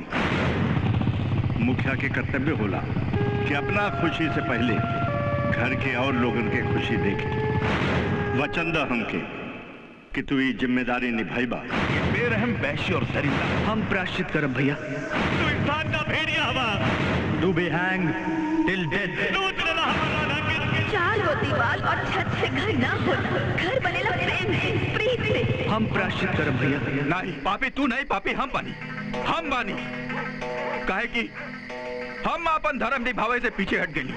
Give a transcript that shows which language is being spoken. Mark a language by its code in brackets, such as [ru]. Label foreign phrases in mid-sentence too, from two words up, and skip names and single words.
[bho] मुखिया के कर्तव्य होला कि अपना खुशी से पहले घर के और लोगन के खुशी देखे। वचन द हमके कि तू ये जिम्मेदारी निभाईबा। बेरहम वैश्य और दरिंदा हम प्रायश्चित करब भैया। तू इंसान का भेड़िया हवा। [en] To be hanged till death. [bho] चार गो दीवार और छत से घर ना हो, घर बनेला प्रेम से, प्रीत से। हम प्रायश्चित करब भैया। नहीं पापी, तू नहीं पापी, हम बानी, हम बानी। काहे कि हम अपन धर्म निभावे से पीछे हट गई।